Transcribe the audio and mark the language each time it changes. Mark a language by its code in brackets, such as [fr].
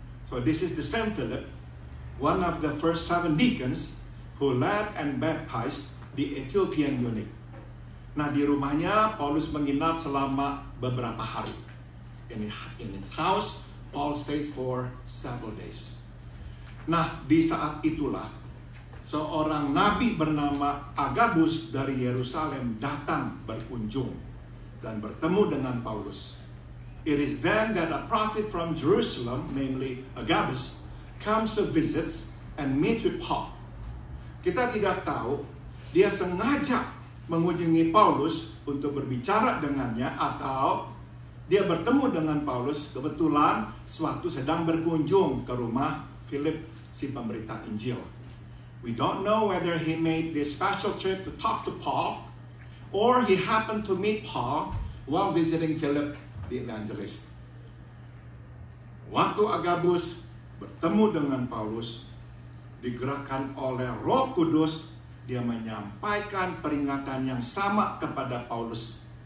[en] So this is the same Philip, one of the first 7 deacons who led and baptized the Ethiopian eunuch. [id] Nah, di rumahnya Paulus menginap selama beberapa hari. [en] In his house, Paul stays for several days. [id] Nah, di saat itulah seorang nabi bernama Agabus dari Yerusalem datang berkunjung dan bertemu dengan Paulus. [en] It is then that a prophet from Jerusalem, namely Agabus, comes to visit and meets with Paul. [id] Kita tidak tahu dia sengaja mengunjungi Paulus untuk berbicara dengannya, atau dia bertemu dengan Paulus kebetulan sewaktu sedang berkunjung ke rumah Philip, si pemberita Injil. [en] We don't know whether he made this special trip to talk to Paul, or he happened to meet Paul while visiting Philip, the evangelist. [id] Waktu Agabus bertemu dengan Paulus, digerakkan oleh Roh Kudus, dia menyampaikan peringatan yang sama kepada Paulus.